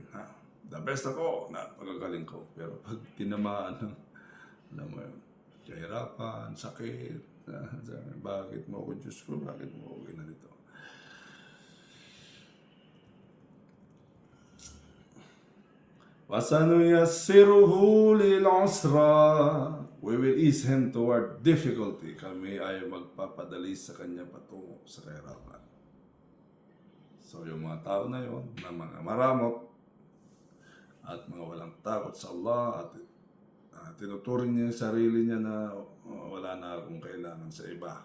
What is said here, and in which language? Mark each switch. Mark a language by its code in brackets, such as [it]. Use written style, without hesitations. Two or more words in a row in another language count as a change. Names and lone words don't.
[en] The best [tl] ako na pagkagaling ko. Pero pag tinamaan ng, alam mo yun, kahirapan, sakit, bakit mo ako, Diyos ko, bakit mo ako ginanito? [ar] وَسَنُيَسِّرُهُ لِلْعُسْرَى. [en] We will ease him toward difficulty. [tl] Kami ay magpapadali sa kanya patungo sa kahirapan. So yung mga tao na yon, na mga maramot at mga walang takot sa Allah at tinuturing niya yung sarili niya na wala na akong kailangan sa iba.